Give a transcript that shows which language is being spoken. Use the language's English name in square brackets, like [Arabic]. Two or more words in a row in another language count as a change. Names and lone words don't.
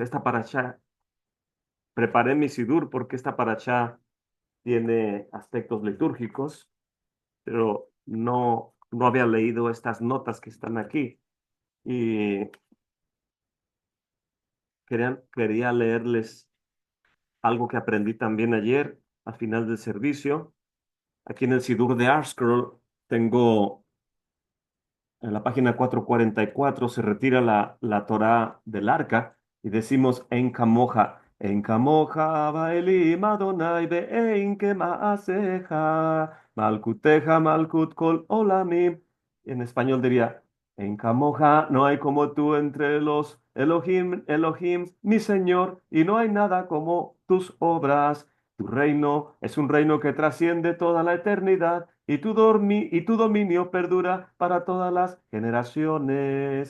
[Spanish] Esta parashá, preparé mi sidur porque esta parashá tiene aspectos litúrgicos, pero no había leído estas notas que están aquí y quería leerles algo que aprendí también ayer al final del servicio. Aquí en el Sidur de ArtScroll tengo en la página 444 se retira la Torá del arca y decimos [Hebrew] אין כמוך באלים אדני ואין כמעשיך מלכותך מלכות כל עולמים. [Spanish] En español diría, [Hebrew] אין כמוך [Spanish] no hay como tú entre los Elohim, Elohim, mi Señor, y no hay nada como tus obras. Tu reino es un reino que trasciende toda la eternidad y tu dominio perdura para todas las generaciones.